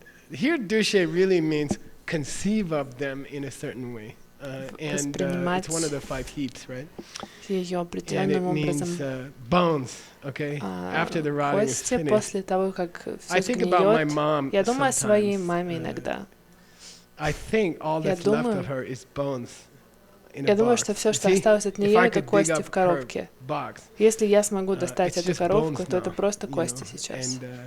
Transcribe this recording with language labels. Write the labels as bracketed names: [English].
[English] Here, dushe really means conceive of them in a certain way, and it's one of the 5 heaps, right? And it means bones. Okay, after the rotting is finished. I think about my mom. [Russian] Я думаю о своей маме иногда. [English] I think all that's left of her is bones. [Russian] Я думаю, что все, что осталось от нее, это кости в коробке. Если я смогу достать эту коробку, то это просто кости сейчас.